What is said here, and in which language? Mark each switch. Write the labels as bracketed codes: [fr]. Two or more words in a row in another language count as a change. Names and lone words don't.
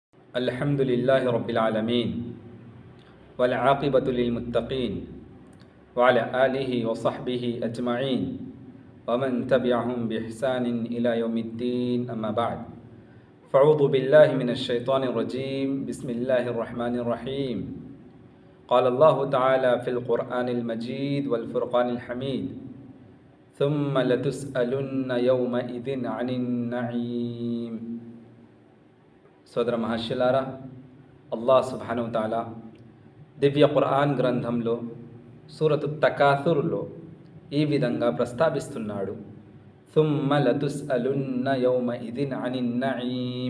[ar] الحمد لله رب العالمين والعاقبة للمتقين وعلى آله وصحبه أجمعين ومن تبعهم بإحسان إلى يوم الدين أما بعد فأعوذ بالله من الشيطان الرجيم بسم الله الرحمن الرحيم قال الله تعالى في القرآن المجيد والفرقان الحميد ثم لتسألن يومئذ عن النعيم. [te] సోదర మహర్షులారా, అల్లాహ్ [ar] سبحانه وتعالى [te] దివ్య ఖురాన్ గ్రంథంలో సూరతు తకాసుర్లో ఈ విధంగా ప్రస్తావిస్తున్నాడు. [ar] ثم لتسألن يومئذ عن النعيم.